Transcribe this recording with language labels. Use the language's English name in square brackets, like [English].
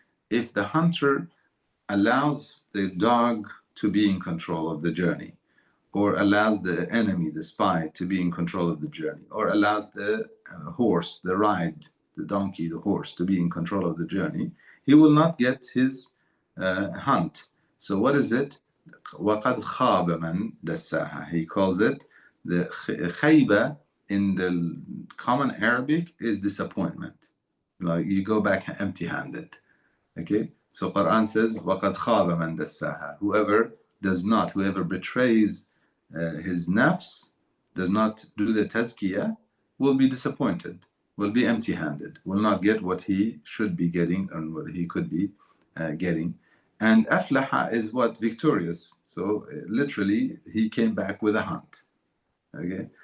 [English] If the hunter allows the dog to be in control of the journey, or allows the enemy, the spy, to be in control of the journey, or allows the horse, the ride, the donkey, the horse, to be in control of the journey, he will not get his hunt. So what is it? [Arabic] وَقَدْ خَابَ مَنْ دَسَّاهَا. [English] He calls it the khayba. In the common Arabic is disappointment. Like you go back empty-handed. Okay? So Quran says, [Arabic] وَقَدْ خَابَ مَنْ دَسَّاهَا. [English] Whoever betrays his nafs, does not do the tazkiyah, will be disappointed, will be empty-handed, will not get what he should be getting and what he could be getting. And aflaha is what? Victorious. So literally, he came back with a hunt. Okay.